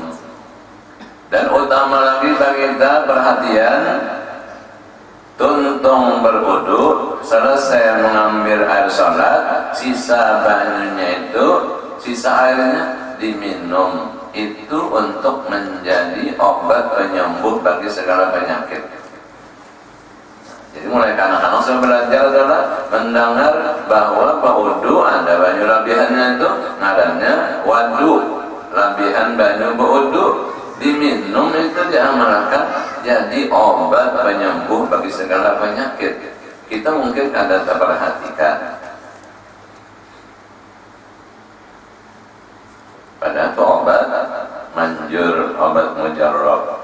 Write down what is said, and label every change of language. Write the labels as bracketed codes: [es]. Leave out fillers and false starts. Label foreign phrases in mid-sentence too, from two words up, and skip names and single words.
[id] Dan utama lagi bagi kita perhatian, tuntung berwudu, selesai mengambil air sholat, sisa banyunya itu, sisa airnya diminum. Itu untuk menjadi obat penyembuh bagi segala penyakit. Jadi mulai kanak-kanak saya belajar adalah mendengar bahwa wudu ada [bjn] banyu labihannya, itu ngarannya wadu, labihan banyu wudu. [id] diminum itu diamalkan jadi obat penyembuh bagi segala penyakit. Kita mungkin kadang tak perhatikan, padahal itu obat manjur, obat mujarrab.